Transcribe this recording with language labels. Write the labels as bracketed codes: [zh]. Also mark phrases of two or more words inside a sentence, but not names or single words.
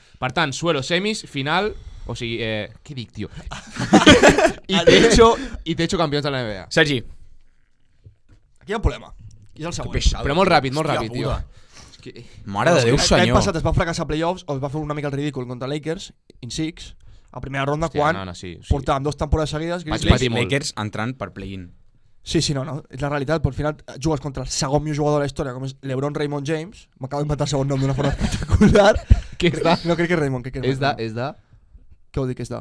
[ca] Per tant, Suelo, semis, final... O sigui, què dic, tio? I techo campions de la NBA. Sergi. Aquí hi ha un problema. I és el Que següent. pesado. Però molt ràpid, Hòstia tio. puta. Mare de Déu, L'any senyor. passat es va fracassar a playoffs, o es va fer una mica el ridícul contra Lakers, [en] in six, [ca] a primera ronda, Hòstia, quan sí. portàvem 2 temporades seguides. Vaig Grizzlies- patir molt. Lakers entrant per play-in. Sí, no, és la realitat, però al final jugues contra el segon millor jugador de la història, com és LeBron Raymond James. M'acabo d'inventar el segon nom d'una forma espectacular. Què és de? No crec que és Raymond, crec que És de? Raymond. És de? Què vol dir que és de?